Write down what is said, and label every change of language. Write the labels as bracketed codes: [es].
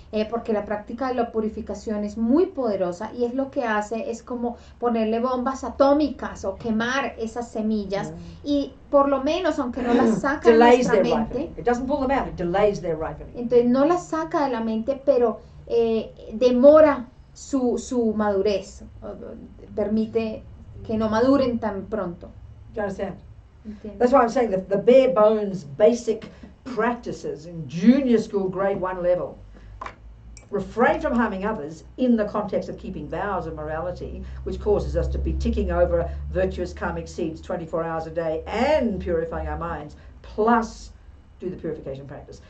[es] porque la práctica de la purificación es muy poderosa y es lo que hace es como ponerle bombas atómicas o quemar esas semillas y por lo menos, aunque no las saca de [en] Delays [es] nuestra [en] their [es] mente, [en] ripening. It doesn't pull them out, it delays their ripening. [es] entonces no las saca de la mente, pero demora su madurez, permite que no maduren tan pronto. [en] Do you understand? [es] ¿Entiendes? [en] That's why I'm saying that the bare bones basic practices in junior school grade 1 level, refrain from harming others in the context of keeping vows of morality, which causes us to be ticking over virtuous karmic seeds 24 hours a day and purifying our minds, plus do the purification practice.